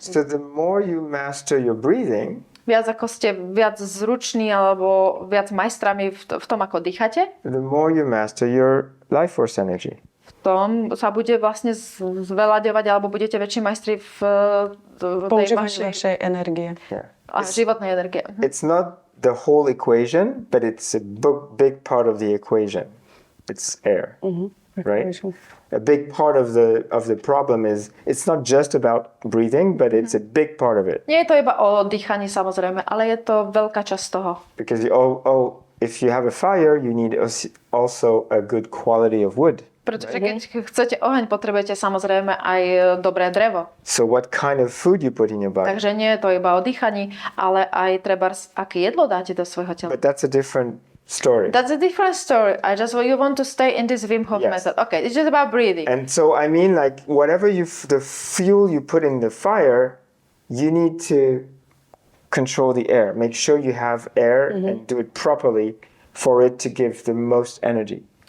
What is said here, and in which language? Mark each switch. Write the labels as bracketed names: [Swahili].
[English] So the more you master your breathing, [Slovak] Viac ako ste viac zruční alebo viac majstrami v tom, ako dýchate, [English] the more you master your life force energy. [Slovak] v tom sa bude vlastne zveľaďovať alebo budete väčší majstri v tej Používanie vašej vašej energie. [English] Yeah. [Slovak] životnej energie. [English] It's not the whole equation, but it's a big part of the equation. It's air, right? A big part of the problem is it's not just about breathing, but it's a big part of it. [Slovak] Nie je to iba o dýchaní samozrejme, ale je to veľká časť toho. [English] Because if you have a fire, you need also a good quality of wood. [Slovak] Pretože keď chcete oheň, potrebujete samozrejme aj dobré drevo. [English] So what kind of food you put in your body? [Slovak] Takže nie je to iba o dýchaní, ale aj trebárs, aké jedlo dáte do svojho tela. [English] But that's a different story. That's a different story. You want to stay in this Wim Hof method. Okay, it's just about breathing. And so I mean, like whatever the fuel you put in the fire, you need to control the air. Make sure you have air and do it properly for it to give the most energy.